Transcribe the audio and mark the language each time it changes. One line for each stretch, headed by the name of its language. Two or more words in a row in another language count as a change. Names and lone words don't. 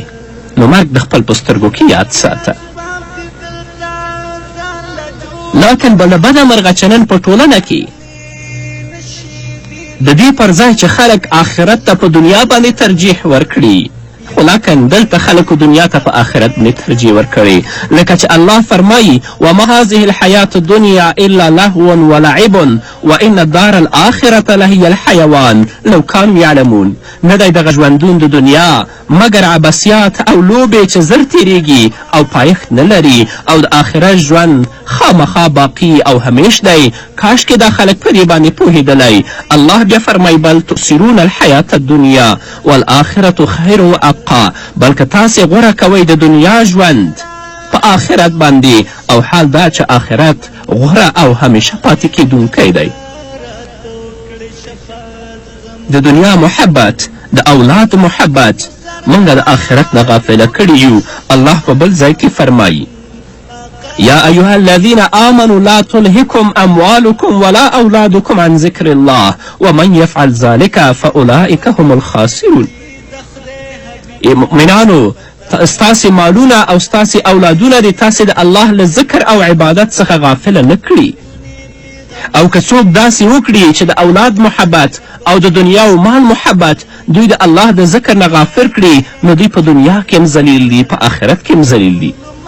Pashto: نو مرګ د خپل په سترګو کې یاد ساته. لیکن بله بده مرغه چې نن په ټولنه کې د دې پر ځای چې خلک آخرت ته په دنیا باندې ترجیح ورکړي، خو لیکن دلته خلکو دنیا ته په آخرت باندې ترجیح ورکړي. لکه چې الله فرمایي:
Arabic: وما هذه الحیات الدنیا الا لهو ولعب وان الدار الآخرة لهي الحیوان لو کانوا یعلمون.
Pashto: نه دی دغه ژوندون د دنیا مګر عبثیات او لوبې چې زر تیریږي او پایښت نه لري، او د آخرت ژوند خامخا باقي او همیش دی. کاشکې دا خلک په دې باندې پوهېدلی. الله بیا فرمایي:
Arabic: بل تؤثرون الحیات الدنیا والآخرة خیر وابقا.
Pashto: بلکې تاسې غوره کوئ د دنیا ژوند په آخرت باندې، او حال دا چې آخرت غوره او همیشه پاتې کیدونکی دی. د دنیا محبت، د اولاد محبت موږ د آخرت نه غافله کړي یو. الله په بل ځای کې فرمایي:
Arabic: یا ایها الذین آمنوا لا تلهکم اموالکم ولا اولادکم عن ذکر الله ومن یفعل ذلک فاولئک هم الخاسرون.
Pashto: مؤمنانو، ستاسې مالونه او ستاسې اولادونه دې تاسې د الله له ذکر او عبادت څخه غافله نه کړي. او که څوک داسې وکړي چې د اولاد محبت او د دنیا و مال محبت دوی د الله د ذکر نه غافر کړي، نو دوی په دنیا کې هم ذلیل دي، په آخرت کې هم ذلیل دي.